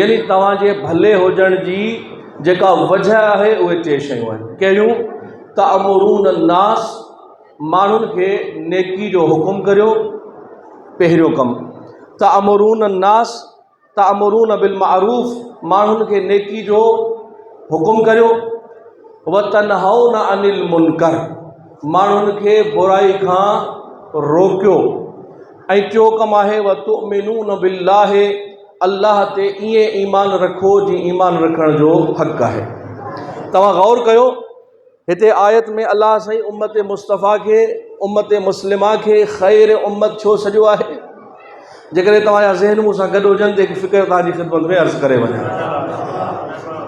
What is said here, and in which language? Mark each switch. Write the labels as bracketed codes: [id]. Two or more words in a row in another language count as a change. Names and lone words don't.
[sd] यानी तव्हांजे भले हुजण जी जेका वजह आहे उहे 3 शयूं आहिनि। कहिड़ियूं? [ar] تأمرون الناس, [sd] माण्हुनि खे नेकी जो हुकुम करियो, पहिरियों कमु। [ar] تأمرون الناس, تأمرون بالمعروف, [sd] माण्हुनि खे नेकी जो हुकुम करियो। [ar] وتنهون عن المنكر, [sd] माण्हुनि खे बुराई खां रोकियो। ऐं 4 कमु आहे [ar] وتؤمنون بالله, [sd] अल्लाह ते ईअं ईमान रखो जीअं ईमान रखण जो हक़ आहे। तव्हां गौर कयो, हिते आयत में अल्लाह साईं उम्मत मुस्तफ़ा खे, उम्मत मुस्लिमा खे ख़ैर उम्मत छो सॼो आहे? जेकॾहिं तव्हांजा ज़हन मूं सां गॾु हुजनि त हिकु फ़िक्र तव्हांजी ख़िदमत में अर्ज़ु करे वञा।